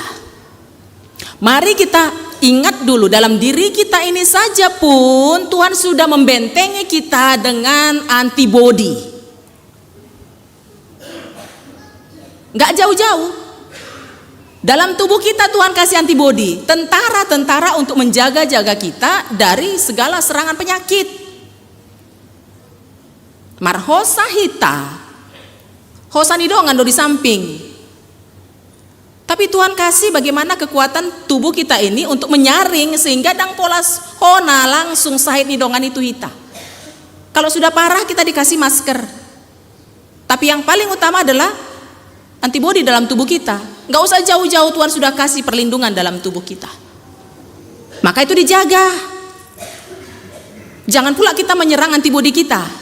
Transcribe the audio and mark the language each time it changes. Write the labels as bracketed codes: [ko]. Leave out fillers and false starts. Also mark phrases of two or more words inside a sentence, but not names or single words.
[id] Mari kita ingat dulu, dalam diri kita ini saja pun Tuhan sudah membentengi kita dengan antibodi. Nggak jauh-jauh, dalam tubuh kita Tuhan kasih antibodi, tentara-tentara untuk menjaga-jaga kita dari segala serangan penyakit. [bbc] Marhosa hita, hosani dongan do di samping. [id] Tapi Tuhan kasih bagaimana kekuatan tubuh kita ini untuk menyaring sehingga [bbc] dang polas hona langsung sahit nidongan itu hita. [id] Kalau sudah parah kita dikasih masker. Tapi yang paling utama adalah antibodi dalam tubuh kita. Nggak usah jauh-jauh, Tuhan sudah kasih perlindungan dalam tubuh kita. Maka itu dijaga. Jangan pula kita menyerang antibodi kita.